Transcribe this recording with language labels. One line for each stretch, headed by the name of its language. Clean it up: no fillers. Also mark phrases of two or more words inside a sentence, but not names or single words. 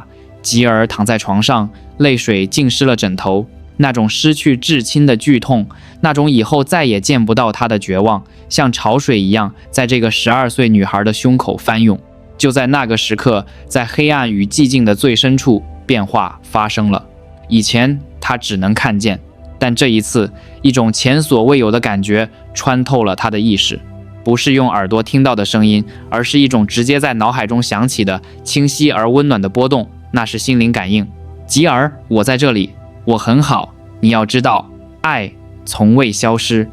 Chinese: 吉爾躺在床上，淚水浸濕了枕頭。那種失去至親的劇痛，那種以後再也見不到他的絕望，像潮水一樣在這個12歲女孩的胸口翻湧。就在那個時刻，在黑暗與寂靜的最深處，變化發生了。以前他只能看見，但這一次，一種前所未有的感覺穿透了他的意識，不是用耳朵聽到的聲音，而是一種直接在腦海中響起的清晰而溫暖的波動，那是心靈感應。吉爾，我在這裡，我很好，你要知道，愛從未消失。